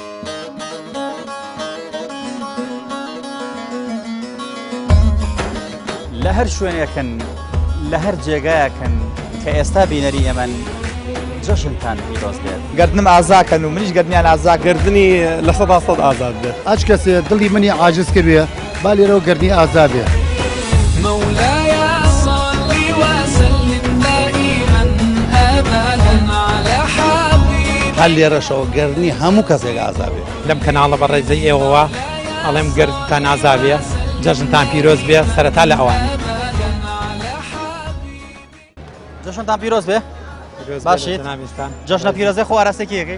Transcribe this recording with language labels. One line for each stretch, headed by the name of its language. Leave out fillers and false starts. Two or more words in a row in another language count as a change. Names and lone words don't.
Central Kurdish: لە هەر شوێنێکن، لە هەر جێگایەکن کە ئێستا بینەری ئەمەن جەژنتان پیرۆز بێت. گردنم ئازاکەن و منیش گردنیان ئازا، گردنی لە 100% ئازاد بێت. هەچ کەسێ دڵی منی عاجز کردوێ با لێرەوە گردنی ئازا بێ.
Arabic: مولاي صل وسلم دائما ابدا على حبيبك.
Central Kurdish: هەر لێرەشەوە گەرنی هەموو کەسێک ئازابێ. لەم کەناڵە بەڕێزەی ئێوەوە ئەڵێم گردتان ئازابێ، جەژنتان پیرۆز بێ سەرەتا لە ئەوانە. جەژنتان پیرۆز بێ. باشیت جەژنە پیرۆزەی خۆ ئاراستێکی یەکەی؟